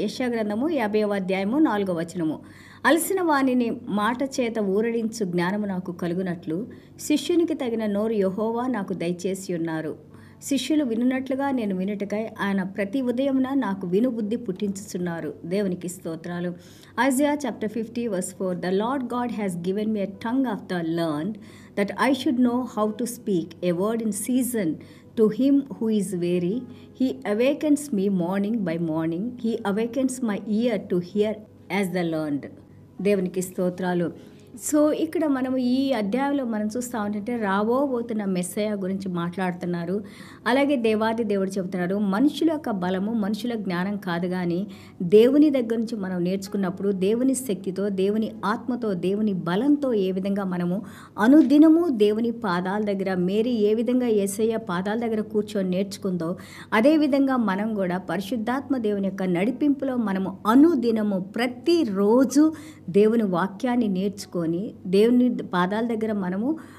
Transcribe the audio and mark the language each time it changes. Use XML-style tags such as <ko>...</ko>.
<te>యెషయా గ్రంథము 50వ అధ్యాయము 4వ వచనము. అలసిన వానిని మాట చేత ఊరడించు జ్ఞానము నాకు కలుగునట్లు శిష్యునికి తగిన నోరు యెహోవా నాకు దయచేసి ఉన్నారు. శిష్యులు వినున్నట్లుగా నేను వినుటకై ఆయన ప్రతి ఉదయమున నాకు వినుబుద్ధి పుట్టించుచున్నారు. దేవునికి స్తోత్రాలు.</te> <en>Isaiah chapter 50 verse 4. The Lord God has given me a tongue of the learned, that I should know how to speak a word in season to him who is weary. He awakens me morning by morning. He awakens my ear to hear as the learned.</en> <te>దేవునికి స్తోత్రాలు. So ఇక్కడ మనము ఈ అధ్యాయంలో మనం చూస్తూ ఉంటే రాబోతున్న మెస్సయ్య గురించి మాట్లాడుతున్నారు. అలాగే దేవాది దేవుడు చెబుతున్నారు, మనుషుల యొక్క బలము మనుషుల జ్ఞానం కాదు, కానీ దేవుని దగ్గర నుంచి మనం నేర్చుకున్నప్పుడు దేవుని శక్తితో, దేవుని ఆత్మతో, దేవుని బలంతో ఏ విధంగా మనము అనుదినము దేవుని పాదాల దగ్గర, మేరీ ఏ విధంగా యేసయ్య పాదాల దగ్గర కూర్చొని నేర్చుకుందో అదేవిధంగా మనం కూడా పరిశుద్ధాత్మ దేవుని యొక్క నడిపింపులో మనము అనుదినము ప్రతిరోజు దేవుని వాక్యాన్ని నేర్చుకొని దేవుని పాదాల దగ్గర మనము</te>